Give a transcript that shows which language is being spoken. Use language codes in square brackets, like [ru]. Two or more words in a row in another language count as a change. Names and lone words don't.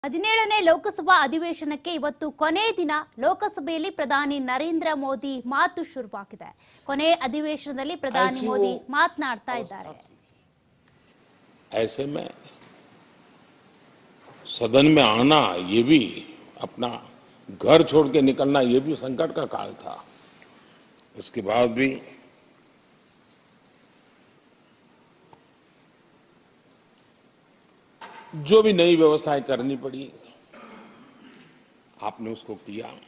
[kn] 17ನೇ ಲೋಕಸಭಾ ಅಧಿವೇಶನಕ್ಕೆ ಇವತ್ತು ಕೊನೆ ದಿನ ಲೋಕಸಭೆಯಲ್ಲಿ ಪ್ರಧಾನಿ ನರೇಂದ್ರ ಮೋದಿ ಮಾತು ಶುರುವಾಗಿದೆ। ಕೊನೆ ಅಧಿವೇಶನದಲ್ಲಿ ಪ್ರಧಾನಿ ಮೋದಿ ಮಾತನಾಡ್ತಾ ಇದ್ದಾರೆ। [hi] ऐसे में सदन में आना, ये भी अपना घर छोड़ के निकलना, ये भी संकट का काल था। इसके बाद भी जो भी नई व्यवस्थाएं करनी पड़ी, आपने उसको किया।